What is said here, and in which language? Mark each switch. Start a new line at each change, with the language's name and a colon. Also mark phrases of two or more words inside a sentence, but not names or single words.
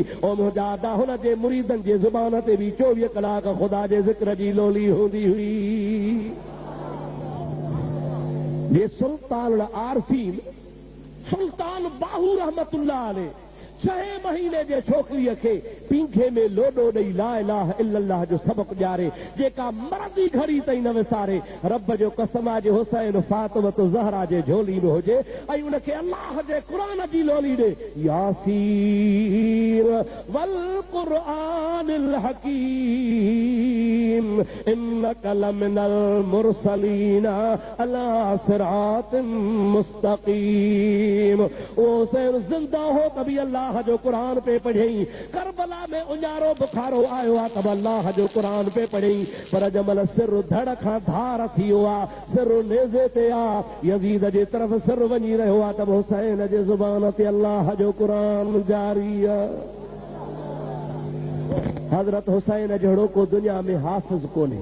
Sindhi: ऐं मुंहिंजा अदा हुन जे मुरीदनि जे ज़ुबान ते बि 24 कलाक ख़ुदा जे ज़िक्र जी लोली हूंदी हुई। जे सुल्तान आरफीन सुल्तान बाहू
Arabic: رحمة الله عليه
Sindhi: 6 महीने जे छोकिरीअ खे पींघे में लोॾो ॾेई
Arabic: لا إله إلا الله
Sindhi: जो सबक़ ॾियारे, जेका मरदी घड़ी ताईं न विसारे। रब जो कसम आहे, जे हुसैन फातिमत ज़हरा जे झोली में हुजे ऐं उनखे अल्लाह जे क़ुरान जी लोली ॾे,
Arabic: يس والقرآن الحكيم إنك لمن المرسلين على صراط مستقيم.
Sindhi: ओ हुसैन जिंदा हो तभी अल्लाह जो कुरान पे पढ़ई। करबला में उजारो बुखारो आयो आहे तब अल्लाह जो कुरान पे पढ़ई। पर जमल सिर धड़ खां धार थी वियो आहे, सिर नेज़े ते आहे, यज़ीद जे तरफ़ सिर वञी रहियो आहे, तब हुसैन जे ज़ुबान ते अल्लाह जो कुरान जारी आहे। हज़रत हुसैन जहिड़ो को दुनिया में हाफ़िज़ कोन्हे।